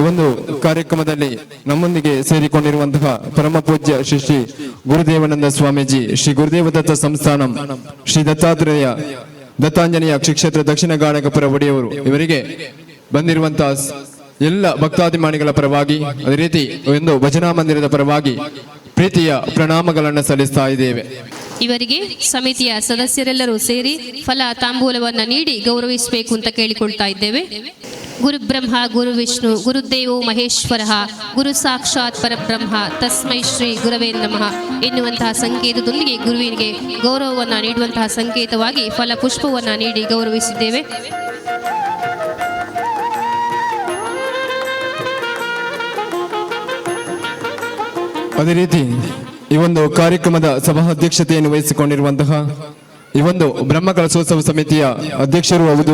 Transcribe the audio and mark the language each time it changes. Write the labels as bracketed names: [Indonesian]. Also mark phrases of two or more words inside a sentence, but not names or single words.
[Kannada] ಒಂದು ಕಾರ್ಯಕ್ರಮದಲ್ಲಿ ನಮ್ಮೊಂದಿಗೆ ಸೇರಿಕೊಂಡಿರುವಂತಹ ಪರಮ ಪೂಜ್ಯ ಶ್ರೀ ಗುರುದೇವಾನಂದ ಸ್ವಾಮೀಜಿ, ಶ್ರೀ ಗುರುದೇವ ದತ್ತ ಸಂಸ್ಥಾನಂ, ಶ್ರೀ ದತ್ತಾಂಜನೇಯ ಕ್ಷೇತ್ರ ದಕ್ಷಿಣ ಗಾಣಕಪುರ ಒಡೆಯವರು ಇವರಿಗೆ ಬಂದಿರುವಂತಹ ಎಲ್ಲ ಭಕ್ತಾಭಿಮಾನಿಗಳ ಪರವಾಗಿ, ಅದೇ ರೀತಿ ಒಂದು ಭಜನಾ ಮಂದಿರದ ಪರವಾಗಿ ಪ್ರೀತಿಯ ಪ್ರಣಾಮಗಳನ್ನು ಸಲ್ಲಿಸ್ತಾ ಇದ್ದೇವೆ. ಇವರಿಗೆ ಸಮಿತಿಯ ಸದಸ್ಯರೆಲ್ಲರೂ ಸೇರಿ ಫಲ ತಾಂಬೂಲವನ್ನ ನೀಡಿ ಗೌರವಿಸಬೇಕು ಅಂತ ಕೇಳಿಕೊಳ್ತಾ ಇದ್ದೇವೆ. [Sanskrit] ಗುರು ಬ್ರಹ್ಮ ಗುರು ವಿಷ್ಣು ಗುರುದೇವೋ ಮಹೇಶ್ವರ ಗುರು ಸಾಕ್ಷಾತ್ ಪರಬ್ರಹ್ಮ ತಸ್ಮೈ ಶ್ರೀ ಗುರವೇ ನಮಃ [Kannada] ಎನ್ನುವಂತಹ ಸಂಕೇತದೊಂದಿಗೆ ಗುರುವಿಗೆ ಗೌರವವನ್ನು ನೀಡುವಂತಹ ಸಂಕೇತವಾಗಿ ಫಲ ಪುಷ್ಪವನ್ನು ನೀಡಿ ಗೌರವಿಸಿದ್ದೇವೆ. ಅದೇ ರೀತಿ ಈ ಒಂದು ಕಾರ್ಯಕ್ರಮದ ಸಭಾ ಅಧ್ಯಕ್ಷತೆಯನ್ನು ವಹಿಸಿಕೊಂಡಿರುವಂತಹ ಈ ಒಂದು ಬ್ರಹ್ಮ ಕಲಶೋತ್ಸವ ಸಮಿತಿಯ ಅಧ್ಯಕ್ಷರು ಹೌದು.